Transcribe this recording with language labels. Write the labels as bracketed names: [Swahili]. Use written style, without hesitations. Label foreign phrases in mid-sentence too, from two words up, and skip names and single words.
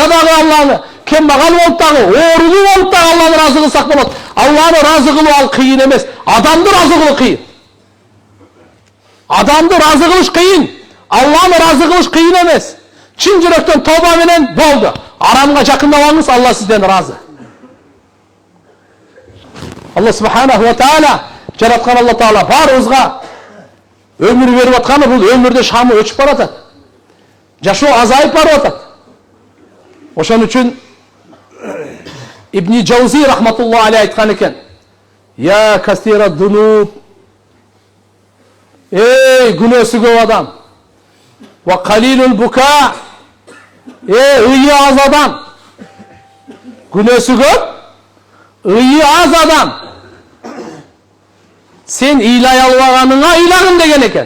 [Kyrgyz] Шаарда дагы Алланы, кембагал болуп дагы, оорулуу болуп дагы Алланын разы кылсак болот. Алланы разы кылуу ал кыйын эмес. Адамды разы кылуу кыйын. Адамды разы кылыш кыйын. Алланы разы кылыш кыйын эмес. Чын жүрөктөн тоба менен болду. Арамга жакындабаңыз, Алла сизден разы. [Arabic] الله سبحانه وتعالى, [Kyrgyz] жараткан Алла таала барыбызга өмүр берип атканы, бул өмүрдө шамы өчүп баратат. Жашоо азайып барып атат. Ошон үчүн Ибн Джаузи [Arabic] رحمة الله عليه [Kyrgyz] айткан экен: [Arabic] "يا كثير الذنوب, [Kyrgyz] эй күнөөсү көп адам, [Arabic] وقليل البكاء, [Kyrgyz] эй ыйы аз адам, күнөөсү көп, ыйы аз адам, сен ыйлай албаганыңа ыйлагын" деген экен.